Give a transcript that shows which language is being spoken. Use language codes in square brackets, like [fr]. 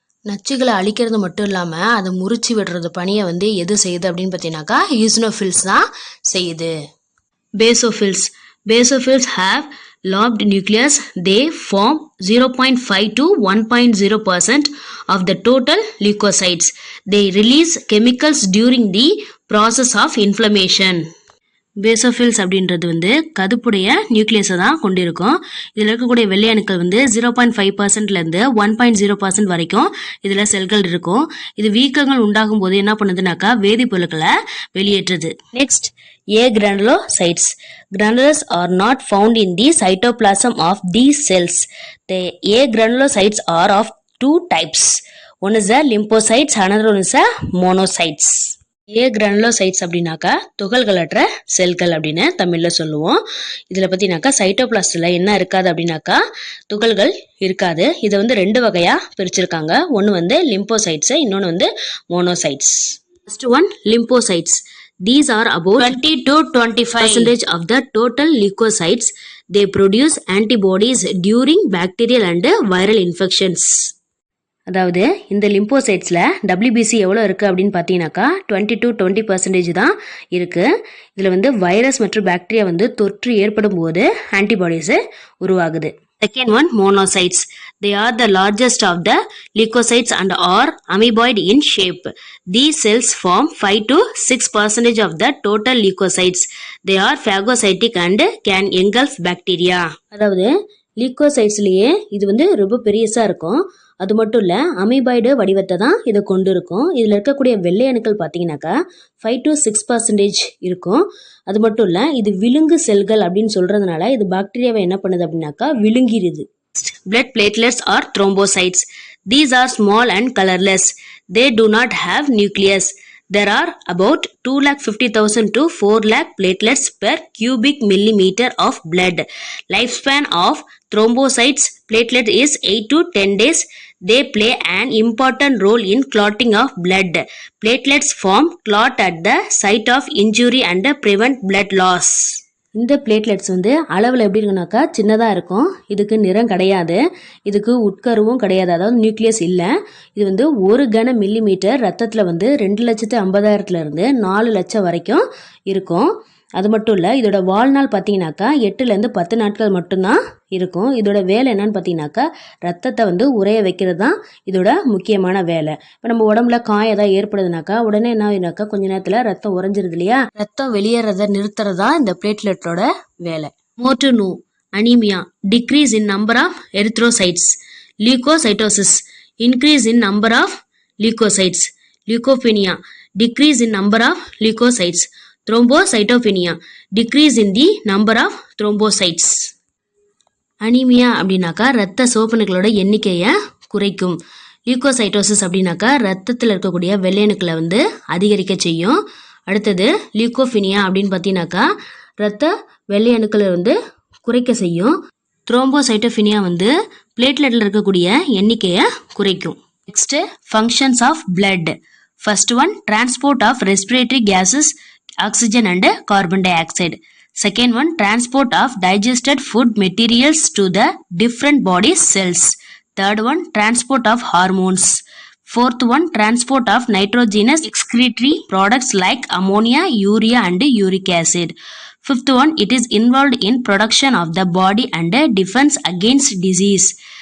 [ta] நச்சுகளை அழிக்கிறது மட்டும் இல்லாமல் அதை முறிச்சு விடுறது பணியை வந்து எது செய்யுது அப்படின்னு பார்த்தீங்கன்னாக்கா ஈஸ்னோஃபில்ஸ் தான் செய்யுது. Basophils. [en] Basophils have lobed nucleus. They form 0.5 to 1.0% of the total leukocytes. They release chemicals during the process of inflammation. [ta] Basophils அப்படின்றது வந்து கதுப்புடைய நியூக்ளியஸை தான் கொண்டிருக்கும். இதில் இருக்கக்கூடிய வெள்ளை அணுக்கள் வந்து 0.5%லேருந்து 1.0% வரைக்கும் இதில் செல்கள் இருக்கும். இது வீக்கங்கள் உண்டாகும் போது என்ன பண்ணுதுனாக்கா வேதிப்பொருட்களை வெளியேற்றுது. [en] Next agranulocytes. Granules are not found in the cytoplasm of these cells. The agranulocytes are of 2 types. One is the lymphocytes, another one is the monocytes. [ta] agranulocytes அப்படின்னாக்கா துகள்களற்ற செல்கள் அப்படின்னு தமிழில் சொல்லுவோம். இதில் பார்த்தீங்கன்னாக்கா சைட்டோபிளாஸ்டில் என்ன இருக்காது அப்படின்னாக்கா துகள்கள் இருக்காது. இதை வந்து 2 வகையாக பிரிச்சிருக்காங்க. ஒன்று வந்து லிம்போசைட்ஸ், இன்னொன்று வந்து monocytes. [en] First one lymphocytes. These are about 20 to 25% of the total leukocytes. They produce antibodies during bacterial and viral infections. [ta] அதாவது இந்த லிம்போசைட்ஸில் WBC எவ்வளோ இருக்குது அப்படின்னு பார்த்தீங்கன்னாக்கா 20 to 20% தான் இருக்குது. இதில் வந்து வைரஸ் மற்றும் பாக்டீரியா வந்து தொற்று ஏற்படும் போது ஆன்டிபாடிஸு உருவாகுது. [en] Second one, monocytes. They are the largest of the leukocytes and are amoeboid in shape. These cells form 5 to 6% of the total leukocytes. They are phagocytic and can engulf bacteria. [ta] அதாவது லியூக்கோசைட்ஸ்லேயே இது வந்து ரொம்ப பெரியசாக இருக்கும். அது மட்டும் இல்லை அமீபாய்டு வடிவத்தை தான் இதை கொண்டு இருக்கும். இதில் இருக்கக்கூடிய வெள்ளை அணுக்கள் பார்த்தீங்கன்னாக்கா 5 to 6% இருக்கும். அது மட்டும் இல்லை இது விழுங்கு செல்கள் அப்படின்னு சொல்கிறதுனால இது பாக்டீரியாவை என்ன பண்ணுது அப்படின்னாக்கா விழுங்கிடுது. [en] Blood platelets are thrombocytes. These are small and colorless. They do not have nucleus. There are about 250,000 to 4 lakh platelets per cubic millimeter of blood. Lifespan of thrombocytes platelet is 8 to 10 days. They play an important role in clotting of blood. Platelets form clot at the site of injury and prevent blood loss. [ta] இந்த platelets வந்து அளவில் எப்படி இருக்குனாக்கா சின்னதாக இருக்கும். இதுக்கு நிறம் கிடையாது, இதுக்கு உட்கருவும் கிடையாது, அதாவது நியூக்ளியஸ் இல்லை. இது வந்து 1 கன மில்லிமீட்டர் ரத்தத்தில் வந்து 2,50,000 4 லட்சம் வரைக்கும் இருக்கும். அது மட்டும் இல்லை, இதோட வாழ்நாள் பார்த்தீங்கன்னாக்கா 8லேருந்து 10 நாட்கள் மட்டும்தான் இருக்கும். இதோட வேலை என்னன்னு பார்த்தீங்கன்னாக்கா ரத்தத்தை வந்து உறைய வைக்கிறது தான் இதோட முக்கியமான வேலை. இப்போ நம்ம உடம்புல காயம் ஏதாவது ஏற்படுதுனாக்கா உடனே என்ன ஆகுனாக்கா கொஞ்ச நேரத்தில் ரத்தம் உறைஞ்சிருது இல்லையா, ரத்தம் வெளியேறதை நிறுத்துறதா இந்த பிளேட்லெட்டோட வேலை. [en] More to know anaemia, decrease in number of erythrocytes. Leukocytosis, increase in number of leukocytes. Leukopenia, decrease in number of leukocytes. Thrombocytopenia, decrease in the number of thrombocytes. [ta] Anaemia அப்படின்னாக்கா ரத்த சிவப்பணுக்களோட எண்ணிக்கையை குறைக்கும். லியூகோசைட்டோசிஸ் அப்படின்னாக்கா ரத்தத்தில் இருக்கக்கூடிய வெள்ளையணுக்களை வந்து அதிகரிக்க செய்யும். அடுத்தது லியூகோபினியா அப்படின்னு பார்த்தீங்கன்னாக்கா ரத்த வெள்ளையணுக்களை வந்து குறைக்க செய்யும். த்ரோம்போசைட்டோபினியா வந்து பிளேட்லெட்டில் இருக்கக்கூடிய எண்ணிக்கையை குறைக்கும். [en] Next functions of blood. First one, transport of respiratory gases, oxygen and carbon dioxide. Second one, transport of digested food materials to the different body cells. Third one, transport of hormones. Fourth one, transport of nitrogenous excretory products like ammonia, urea and uric acid. Fifth one, it is involved in production of the body and defense against disease.